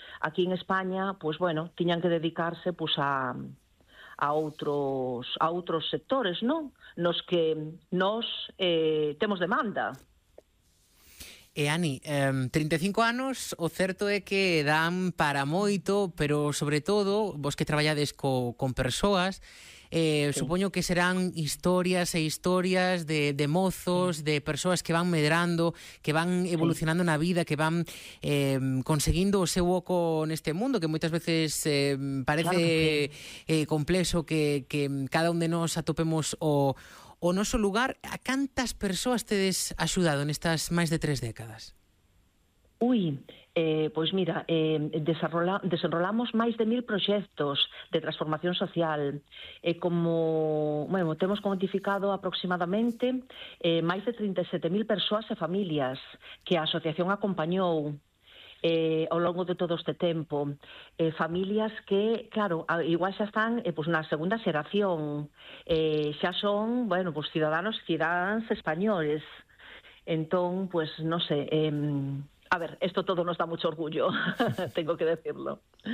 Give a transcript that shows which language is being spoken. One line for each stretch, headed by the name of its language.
Galician: Aquí en España, pues, bueno, tiñan que dedicarse pues, a outros sectores, non? Nos que nos temos demanda. E Ani, 35 anos, o certo é que dan para moito, pero sobre todo, vos que traballades con persoas, sí. Supoño que serán historias e historias de mozos, sí. De persoas que van medrando, que van evolucionando, sí. Na vida, que van conseguindo o seu oco neste mundo, que moitas veces parece claro que sí. Complexo que cada un de nos atopemos o noso lugar. A cantas persoas tedes axudado nestas máis de 3 décadas? Ui, pois mira, desenrolamos máis de 1000 proxectos de transformación social. Como, bueno, temos cuantificado aproximadamente máis de 37.000 persoas e familias que a asociación acompañou ao longo de todo este tempo. Familias que, claro, igual xa están pues, na segunda xeración. Xa son, bueno, pues, cidadanos, cidadans españoles. Entón, pues, non sei,
Spanish: a ver, esto todo nos da mucho orgullo, tengo que decirlo.